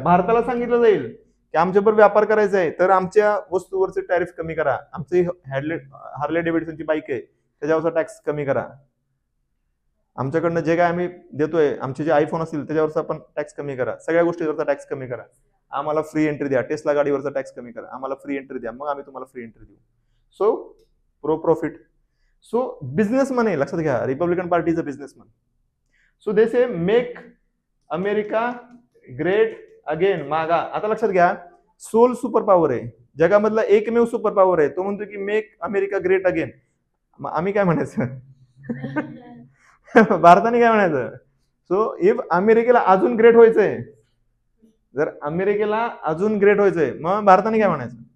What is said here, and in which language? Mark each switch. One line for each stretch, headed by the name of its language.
Marathi: भारताला सांगितलं जाईल की आमच्याबरोबर व्यापार करायचा आहे, तर आमच्या वस्तूवरचे टॅरिफ कमी करा, आमची हार्ले डेव्हिडसनची बाईक आहे त्याच्यावरचा टॅक्स कमी करा, आमच्याकडनं जे काय आम्ही देतोय, आमचे जे आयफोन असतील त्याच्यावरचा पण टॅक्स कमी करा, सगळ्या गोष्टीवरचा टॅक्स कमी करा, आम्हाला फ्री एंट्री द्या, टेस्ला गाडीवरचा टॅक्स कमी करा, आम्हाला फ्री एंट्री द्या, मग आम्ही तुम्हाला फ्री एंट्री देऊ.
English: So pro profit.
Marathi: So businessman आहे, लक्षात घ्या,
English: Republican party is a businessman. So they say make America great again. MAGA.
Marathi: आता लक्षात घ्या, सोल सुपर पॉवर आहे, जगामधला एकमेव सुपर पॉवर आहे, तो म्हणतो की
English: Make America great again.
Marathi: आम्ही काय म्हणायचं? भारताने काय म्हणायचं? सो इफ अमेरिकेला अजून ग्रेट व्हायचंय, जर अमेरिकेला अजून ग्रेट व्हायचंय, मग भारताने काय म्हणायचं?